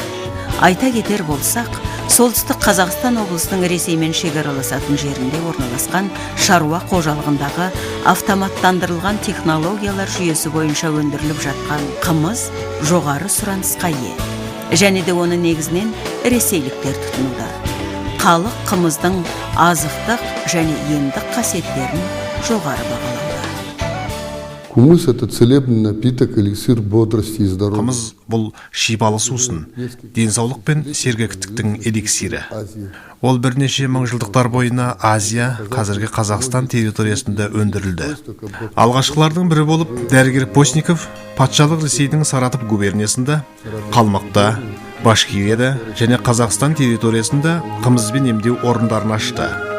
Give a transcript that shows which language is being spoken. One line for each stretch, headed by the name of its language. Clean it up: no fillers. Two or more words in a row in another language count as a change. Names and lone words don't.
Kazakh: Айта кетер болсақ, солтүстік Қазақстан облысының Ресеймен шекараласатын жерінде орналасқан шаруа қожалығындағы автоматтандырылған технологиялар жүйесі бойынша өндіріліп жатқан қымыз жоғары сұранысқа ие. Және де оны негізінен ресейліктер тұтынуда. Халық қымыздың азықтық және емдік қасиеттерін жоғары бағалауда.
Russian: Кумыс – это целебный напиток, эликсир бодрости и здоровья.
Kazakh: Қымыз бұл шипалы сусын, денсаулық пен сергектіктің эликсирі. Ол бірнеше мыңжылдықтар бойына Азия, қазіргі Қазақстан территориясында өндірілді. Алғашқылардың бірі болып дәрігер Постников патшалық Ресейдің Саратов губерниясында, Қалмақта, Башкирияда және Қазақстан территориясында қымызбен емдеу орындарын ашты.